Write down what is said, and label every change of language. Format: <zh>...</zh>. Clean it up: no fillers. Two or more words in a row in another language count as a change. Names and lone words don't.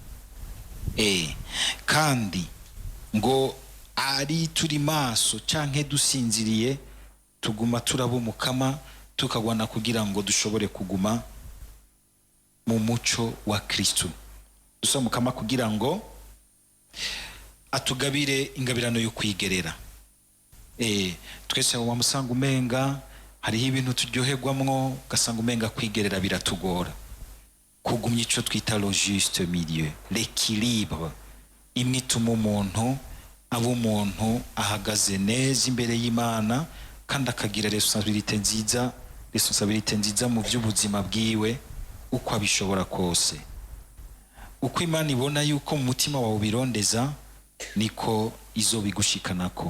<rn>Kandi ngo ari turi maso canke dusinziriye tuguma turabumukama tukagwana kugira ngo dushobore kuguma mu muco wa Kristo. Dusaba Mukama kugira ngo atugabire ingabirano yo kwigerera. Twese mu musanga umenga hariho ibintu turyoherwamwo, gasanga umenga kwigerera biratugora. Kugumya ico twita</rn> <fr>le juste milieu, l'équilibre,</fr> <rn>imwe ituma umuntu aba umuntu ahagaze neza imbere y'Imana kandi akagira responsabilité nziza mu by'ubuzima bwiwe uko abishobora kose. Uko Imana ibona yuko mu mutima wawe birondeza niko izobigushikanako.</rn>